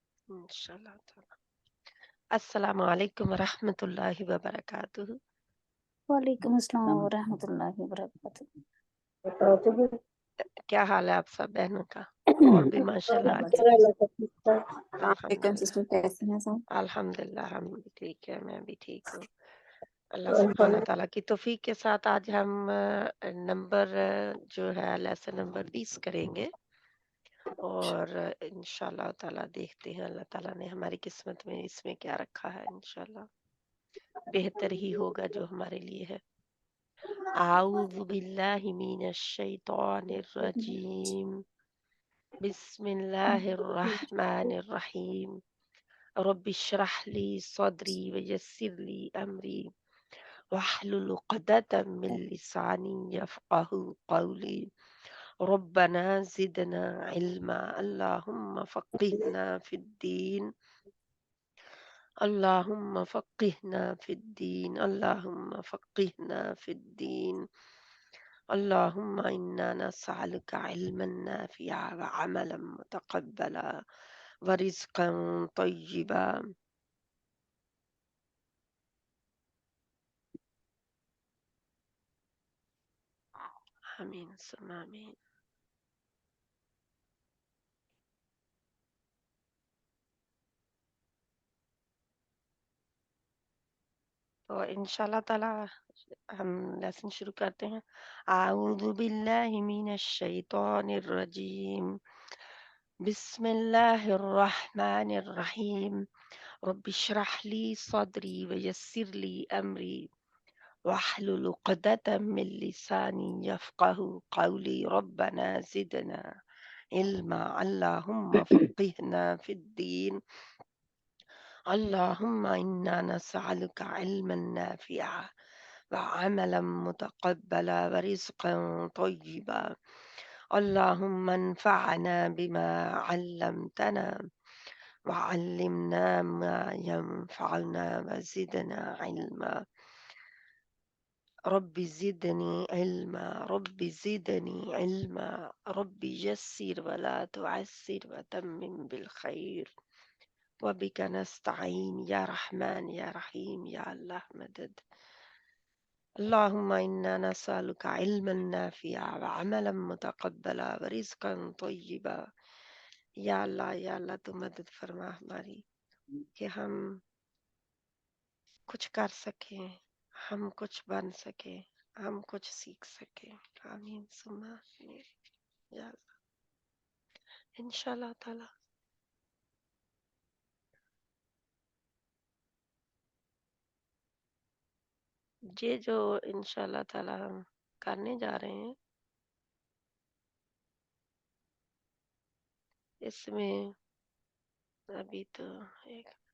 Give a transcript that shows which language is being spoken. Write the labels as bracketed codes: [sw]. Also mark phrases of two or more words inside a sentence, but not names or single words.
[ar] إن شاء الله تعالى. السلام عليكم رحمة الله وبركاته. وعليكم السلام ورحمة الله وبركاته. [hi] क्या हाल है आप सब बहनों का? और भी माशाल्लाह आगे [ar] वालेकुम अल्हम्दुलिल्लाह। [hi] सिस्टर, कैसी हैं सब? अल्हम्दुलिल्लाह हम भी ठीक है, मैं भी ठीक हूँ। अल्लाह सुब्हानहू तआला की तौफीक के साथ आज हम नंबर जो है लेसन नंबर 20 करेंगे और [ar] إن شاء الله تعالى [hi] देखते हैं अल्लाह ताला ने हमारी किस्मत में इसमें क्या रखा है। इंशाल्लाह बेहतर ही होगा जो हमारे लिए है। [ar] أعوذ بالله من الشيطان الرجيم. بسم الله الرحمن الرحيم. رب اشرح لي صدري ويسر لي أمري واحلل عقدة من لساني يفقهوا قولي. ربنا زدنا علما. اللهم فقهنا في الدين. اللهم فقهنا في الدين. اللهم فقهنا في الدين. اللهم إنا نسألك علما نافعا وعملا متقبلا ورزقا طيبا. آمين ثم آمين. [hi] तो [ar] إن شاء الله تعالى [hi] हम लेसन शुरू करते हैं। [ar] أعوذ بالله من الشيطان الرجيم. بسم الله الرحمن الرحيم. رب اشرح لي صدري ويسر لي أمري واحلل عقدة من لساني يفقهوا قولي. ربنا زدنا علما. اللهم فقهنا في الدين. اللهم إنا نسألك علما نافعا وعملا متقبلا ورزقا طيبا. اللهم انفعنا بما علمتنا وعلمنا ما ينفعنا وزدنا علما. رب زدني علما. رب زدني علما رب يسر ولا تعسر وتمم بالخير وبك نستعين يا رحمن يا رحيم يا الله مدد. اللهم إنا نسألك علما نافعا وعملا متقبلا ورزقا طيبا. [hi] या अल्लाह तू मदद फरमा हमारी कि हम कुछ कर सकें, हम कुछ बन सके, हम कुछ सीख सके। [ar] آمين ثم آمين يا الله. إن شاء الله تعالى [hi] ये जो [ar] إن شاء الله تعالى [hi] हम करने जा रहे हैं इसमें अभी तो एक